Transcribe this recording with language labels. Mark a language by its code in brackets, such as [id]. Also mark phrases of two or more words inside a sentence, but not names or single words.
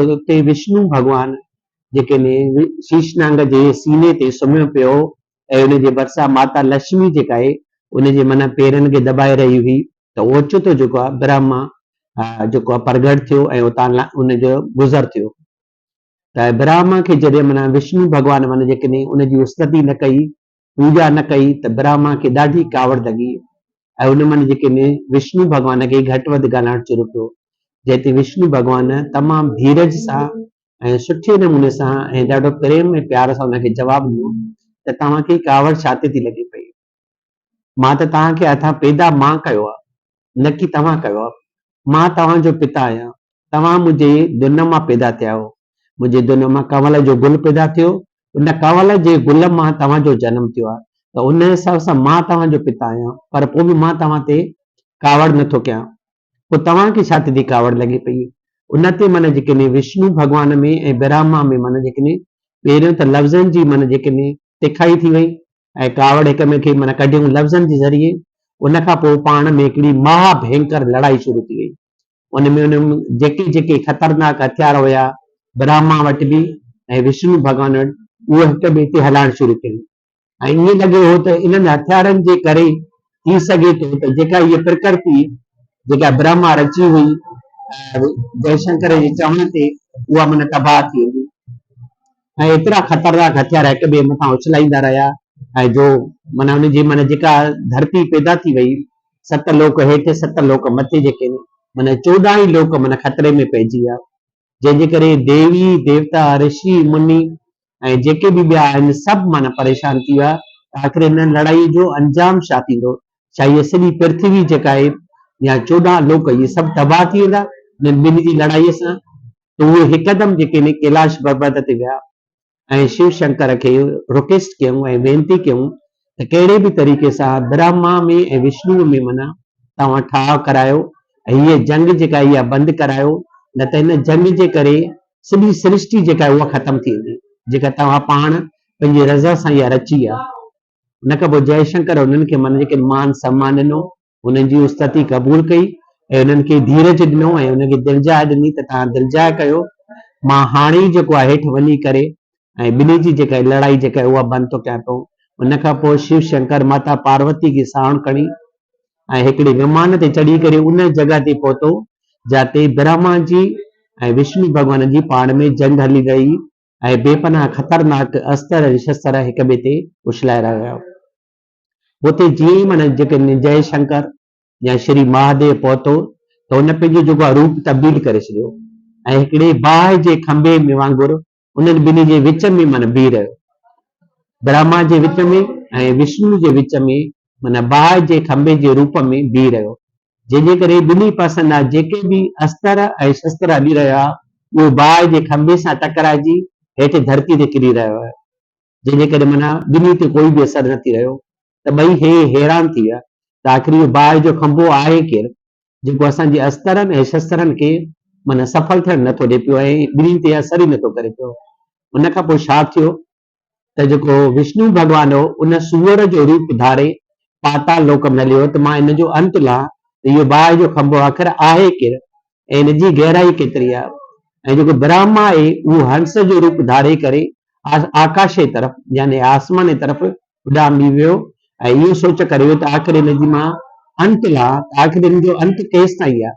[sd] उते विष्णु भॻवान जेके शीशनाग जे सीने ते सुम्हियो पियो ऐं उनजे भरिसां माता लक्ष्मी जेका आहे उनजे पेरनि खे दॿाए रही हुई त ओचितो जेको आहे ब्रह्मा जेको आहे प्रगट थियो ऐं उतां उनजो गुज़र थियो। त ब्रह्मा खे जॾहिं विष्णु भॻवान जेके उनजी स्तुति न कई, पूॼा न कई, त ब्रह्मा खे ॾाढी कावड़ लॻी ऐं उन जेके विष्णु भॻवान खे घटि वधि ॻाल्हाइण शुरू कयो। जैसे विष्णु भगवान तमाम धीरज सां ऐं सुठे नमूने सां ऐं ॾाढो प्रेम ऐं प्यार सां हुनखे जवाबु ॾिनो त तव्हांखे कावड़ छा ते थी लॻे पई। मां त तव्हांखे अथां पैदा मां कयो आहे, न की तव्हां कयो आहे। मां तव्हांजो पिता आहियां, तव्हां मुंहिंजे दुन मां पैदा थिया हो। मुंहिंजे दुन मां कंवल जो गुल पैदा थियो, उन कंवल जे गुल मां तव्हांजो जनमु थियो आहे। त उन हिसाब सां मां तव्हांजो पिता आहियां, पर पोइ बि मां तव्हां ते कावड़ नथो कयां। पोइ तव्हांखे छा थी कावड़ लॻे पई। उन ते माना जेके विष्णु भॻवान में ऐं ब्रह्मा में माना जेके पहिरियों त लफ़्ज़नि जी माना जेके तिखाई थी वई ऐं कावड़ हिक में खे माना कढियूं लफ़्ज़नि जे ज़रिए। उन खां पोइ पाण में हिकिड़ी महा भयंकर लड़ाई शुरू थी वई। उन में जेके जेके ख़तरनाक हथियार हुया ब्रह्मा वटि बि ऐं विष्णु भॻवान वटि, उहे हिक ॿिए ते हलाइण शुरू कयूं। ऐं ईअं लॻे हो त इन्हनि हथियारनि जे करे थी सघे थो त जेका इहा प्रकृति जेका ब्रह्मा रची हुई जयशंकर जे चवण ते उहा माना तबाह थी वेंदी। ऐं एतिरा ख़तरनाक हथियार हिक ॿिए मथां उछलाईंदा रहिया ऐं जो माना हुनजी माना जेका धरती पैदा थी वई, 7 लोक हेठि 7 लोक मथे जेके माना 14 ई लोक माना ख़तरे में पइजी विया। जंहिंजे करे देवी देवता ऋषि मुनि ऐं जेके बि ॿिया आहिनि सभु माना परेशान थी विया। आख़िर हिन लड़ाई जो अंजाम छा थींदो। छा इहा सॼी पृथ्वी जेका आहे या 14 लोक इहे सभु तबाह थी वेंदा हिन ॿिनि जी लड़ाईअ सां। त उहे हिकदमि जेके कैलाश पर्वत ते विया ऐं शिव शंकर खे रिक्वेस्ट कयूं ऐं वेनिती कयूं त कहिड़े बि तरीक़े सां ब्रह्मा में ऐं विष्णु में माना तव्हां ठाह करायो ऐं हीअ जंग जेका इहा बंदि करायो, न त हिन जंग जे करे सॼी सृष्टि जेका आहे उहा ख़तमु थी वेंदी जेका तव्हां पाण पंहिंजी रज़ा सां इहा रची आहे। उन खां पोइ जयशंकर उन्हनि खे माना जेके मान सम्मान ॾिनो, उन्हनि जी उस्तति क़बूल कई ऐं उन्हनि खे धीरज ॾिनो ऐं उनखे दिलजाए ॾिनी त तव्हां दिलजाए कयो, मां हाणे ई जेको आहे हेठि वञी करे ऐं ॿिन्ही जी जेका लड़ाई जेका आहे उहा बंदि थो कयां पियो। उन खां पोइ शिव शंकर माता पार्वती खे साण खणी ऐं हिकिड़े विमान ते चढ़ी करे उन जॻह ते पहुतो जिते ब्रह्मा जी ऐं विष्णु भॻवान जी पाण में जंग हली रही ऐं बेपनाह ख़तरनाक अस्त्र शस्त्र हिक ॿिए ते उछलाए रहिया हुआ। उते जीअं ई माना जेके जय शंकर या श्री महादेव पहुतो त हुन पंहिंजो जेको आहे रूप तब्दील करे छॾियो ऐं हिकिड़े बाहि जे खंभे में वांगुरु उन्हनि ॿिन्ही जे विच में माना बीह रहियो। ब्रह्मा जे विच में ऐं विष्णु जे विच में माना बाहि जे खंभे जे रूप में बीह रहियो, जंहिंजे करे ॿिन्ही पासनि जा जेके बि अस्त्र ऐं शस्त्र हली रहिया उहे बाहि जे खंभे सां टकराइजी हेठि धरती ते किरी रहियो आहे, जंहिंजे करे माना ॿिन्ही ते कोई बि असरु न थी रहियो। त ॿई हे हैरान थी विया त आख़िर इहो बाहि जो खंभो आहे केरु जेको असांजे अस्त्रनि ऐं शस्त्रनि खे माना सफल थियणु नथो ॾिए पियो ऐं ॿिन्ही ते असर ई नथो करे पियो। उन खां पोइ छा थियो त जेको विष्णु भॻवान हो उन सूअर जो रूप धारे पाताल लोक में हलियो त मां इन जो अंत ला त इहो बाहि जो खंभो आख़िर आहे केरु ऐं इन जी गहराई केतिरी आहे। ऐं जेको ब्रह्मा आहे उहो हंस जो रूप धारे करे आकाश जे तरफ़ यानी आसमान जे तरफ़ उॾामी वियो ऐं इहो सोच करे वियो त आख़िर इन जी मां अंत ला त आख़िर इन जो अंत केसि ताईं आहे।